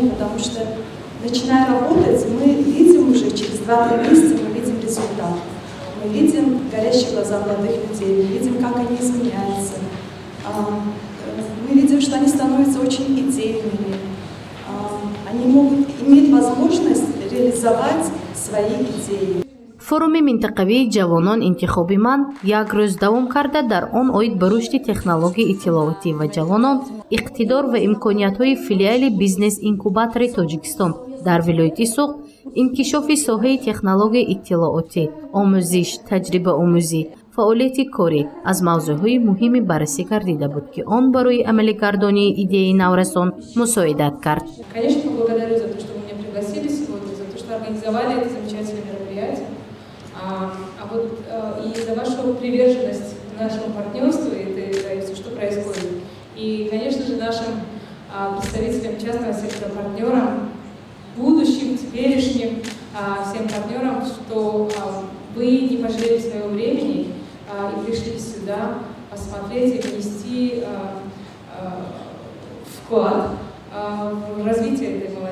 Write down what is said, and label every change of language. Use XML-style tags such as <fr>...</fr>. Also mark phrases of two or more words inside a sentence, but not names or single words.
<ru>Потому что, начиная работать, мы видим уже через 2-3 месяца, мы видим результат. Мы видим горящие глаза молодых людей, мы видим, как они изменяются. Мы видим, что они становятся очень идейными. Они могут иметь возможность реализовать свои идеи.</ru> <tg>форум минтақавӣ ҷавонон интихобӣ ман як рӯз давом карда дар он овид ба рушд технология иттилоотӣ ва ҷавонон иқтидор ва имкониятҳои филиал бизнес инкубатор Тоҷикистон дар вилоят Сухт инкишоф соҳа технология иттилоотӣ, омӯзиш, таҷрибаомӯзӣ, фаолият корӣ аз мавзӯъҳо муҳимӣ баррасӣ гардида буд ки он барои амалӣ гардонӣ идея наврасон мусоидат кард.</tg> <ru>А вот и за вашу приверженность нашему партнерству и все, что происходит. И, конечно же, нашим представителям частного сектора, партнерам, будущим, теперешним, всем партнерам, что вы не пожалели своего времени и пришли сюда посмотреть и внести вклад в развитие этой молодежи.</ru>